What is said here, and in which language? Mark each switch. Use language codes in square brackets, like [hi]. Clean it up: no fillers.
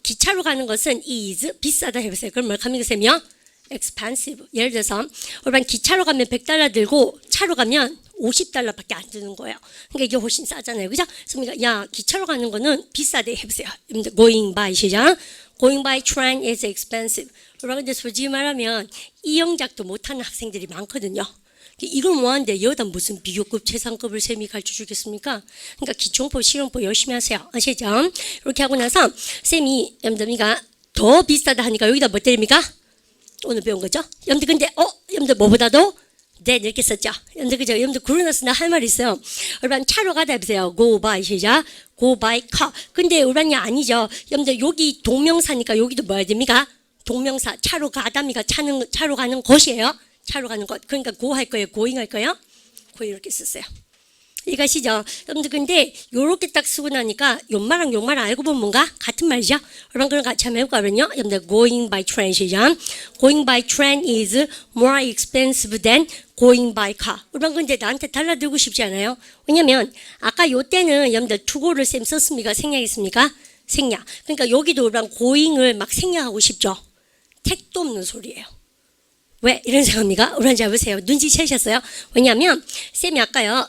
[ko] 기차로 가는 것은 is 비싸다 해보세요. 그럼 뭘 합니까 쌤이요? expensive. 예를 들어서 여러분 기차로 가면 100달러 들고 차로 가면 50달러밖에 안 드는 거예요. 그러니까 이게 훨씬 싸잖아요. 그죠? 그래서 야 기차로 가는 거는 비싸대 해보세요. 여러분들 [en] going by [ko] 시작. [en] Going by train is expensive. [ko] 여러분 근데 솔직히 말하면 이 영작도 못하는 학생들이 많거든요. 이걸 뭐하는데 여기다 무슨 비교급 최상급을 쌤이 가르쳐 주겠습니까? 그러니까 기초법 실용법 열심히 하세요. 아시죠? 이렇게 하고 나서 쌤이 여러분들 더 비싸다 하니까 여기다 뭐 때립니까? 오늘 배운 거죠? 여러분들 근데 여러분들 뭐보다도 네 이렇게 썼죠? 여러분들 그죠? 여러분들 그러고 나서 나 할 말이 있어요. 여러분 차로 가다 해보세요. [en] Go by [ko] 시작. [en] Go by car. [ko] 근데 여러분이 아니죠. 여러분들 여기 동명사니까 여기도 뭐 해야 됩니까? 동명사 차로 가다니까 차로 가는 것이에요. 차로 가는 것. 그러니까 go 할 거예요. going 할 거예요. go 이렇게 썼어요. 이것이죠. 여러분들 근데 요렇게 딱 쓰고 나니까 요말랑 요말랑 알고 보면 뭔가 같은 말이죠. 여러분 그럼 같이 한번 해볼까요? 여러분들 [en] going by train [ko] 시작. [en] Going by train is more expensive than going by car. [ko] 여러분 근데 나한테 달라들고 싶지 않아요? 왜냐면 아까 요 때는 여러분들 to go를 쌤 썼습니까? 생략했습니까? 생략. 그러니까 여기도 여러분 going을 막 생략하고 싶죠. 택도 없는 소리예요. 왜 이런 생각입니까? 우리 잘 보세요. 눈치채셨어요? 왜냐하면 쌤이 아까요.